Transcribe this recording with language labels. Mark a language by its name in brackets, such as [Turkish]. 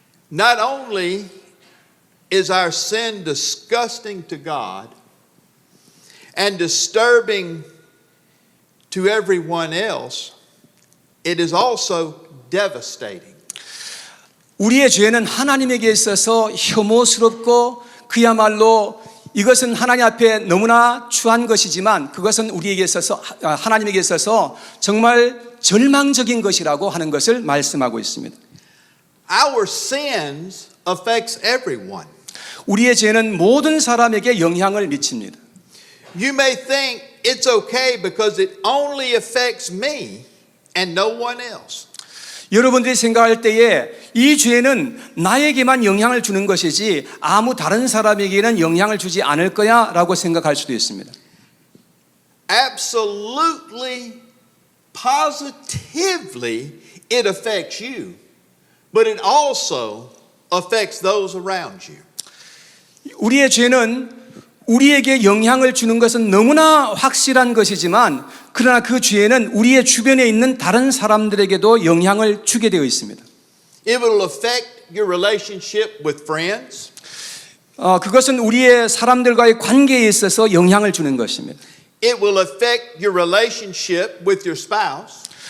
[English] Not only is our sin disgusting to God and disturbing to everyone else, it is also devastating. [Korean] 우리의 죄는 하나님에게 있어서 혐오스럽고 그야말로 이것은 하나님 앞에 너무나 추한 것이지만 그것은 우리에게 있어서 하나님에게 있어서 정말 절망적인 것이라고 하는 것을 말씀하고 있습니다. [English] Our sins affects everyone. [Korean] 우리의 죄는 모든 사람에게 영향을 미칩니다. [English] You may think it's okay because it only affects me and no one else. [Korean] 여러분들이 생각할 때에 이 죄는 나에게만 영향을 주는 것이지 아무 다른 사람에게는 영향을 주지 않을 거야 라고 생각할 수도 있습니다. [English] Absolutely, positively, it affects you, but it also affects those around you. [Korean] 우리의 죄는 우리에게 영향을 주는 것은 너무나 확실한 것이지만 그러나 그 죄는 우리의 주변에 있는 다른 사람들에게도 영향을 주게 되어 있습니다. [English] It will affect your relationship with friends. [Korean] 그것은 우리의 사람들과의 관계에 있어서 영향을 주는 것입니다. [English] It will affect your relationship with your spouse.